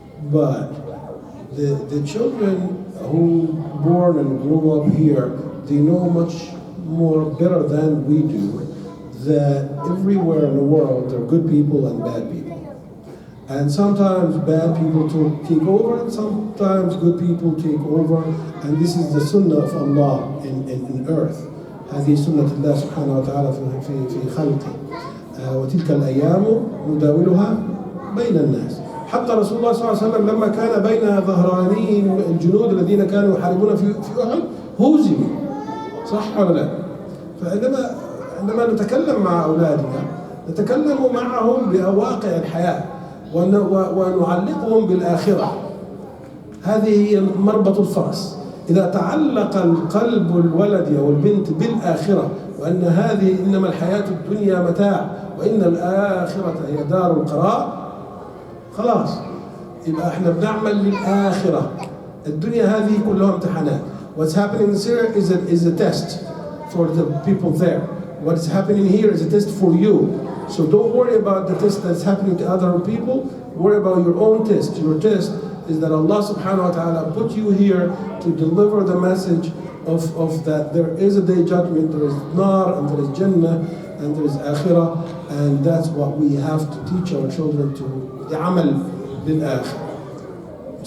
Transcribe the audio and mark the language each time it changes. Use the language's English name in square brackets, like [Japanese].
[English] But the children who born and grew up here, they know much more better than we do that everywhere in the world there are good people and bad people. And sometimes bad people take over, and sometimes good people take over. And this is the sunnah of Allah in earth. [Arabic] هذه سنة الله سبحانه وتعالى في خلقه. وتلك الأيام نداولها بين الناس. حتى رسول الله صلى الله عليه وسلم لما كان بين ظهراني الجنود الذين كانوا يحاربون في أحد هزموا. صح ولا لا؟ فعندما نتكلم مع أولادنا نتكلم معهم بواقع الحياة ونعلقهم بالآخرة. هذه هي مربط الفرس. إذا تعلق القلب الولد أو البنت بالآخرة، وأن هذه إنما الحياة الدنيا متاع وإن الآخرة هي دار القرار، خلاص يبقى احنا بنعمل للآخرة. الدنيا هذه كلها امتحانات. [English] What's happening in Syria is a test for the people there. What's happening here is a test for you. So don't worry about the test that's happening to other people. Worry about your own test. Your test is that Allah subhanahu wa ta'ala put you here to deliver the message of that there is a day judgment, there is nar and there is jannah and there is akhirah, and that's what we have to teach our children to [Arabic] amal bil akhirah.